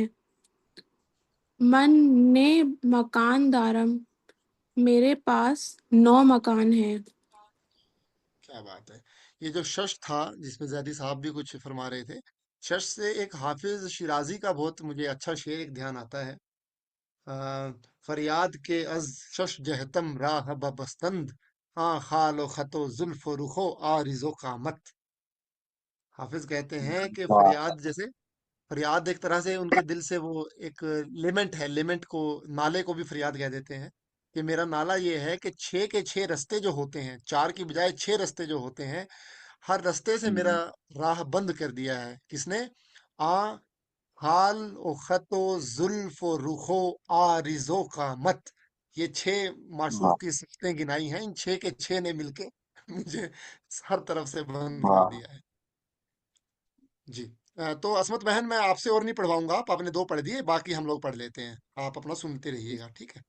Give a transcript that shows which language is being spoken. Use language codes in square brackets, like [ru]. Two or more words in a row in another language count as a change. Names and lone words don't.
[fa] من نه مکان دارم [hi] मेरे पास 9 मकान हैं। क्या बात है। ये जो शश था, जिसमें जैदी साहब भी कुछ फरमा रहे थे, शश से एक हाफिज शिराजी का बहुत मुझे अच्छा शेर एक ध्यान आता है। [fa] آ، فریاد که از شش جهتم راه ببستند، آن خال و خط و زلف و رخ و عارض و قامت. [hi] हाफिज कहते हैं कि वाह। फरियाद जैसे, फरियाद एक तरह से उनके दिल से वो एक लिमेंट है, लिमेंट को, नाले को भी फरियाद कह देते हैं कि मेरा नाला ये है कि 6 के 6 रास्ते जो होते हैं, 4 की बजाय 6 रास्ते जो होते हैं, हर रास्ते से मेरा हम्म, राह बंद कर दिया है। किसने? [fa] آن خال و خط و زلف و رخ و عارض و قامت. [hi] ये 6 मासूक वाह की सिफतें गिनाई हैं, इन 6 के 6 ने मिलके मुझे हर तरफ से बंद कर वाह। दिया है। जी। तो असमत बहन, मैं आपसे और नहीं पढ़वाऊंगा, आप आपने 2 पढ़ दिए, बाकी हम लोग पढ़ लेते हैं, आप अपना सुनते रहिएगा, ठीक है।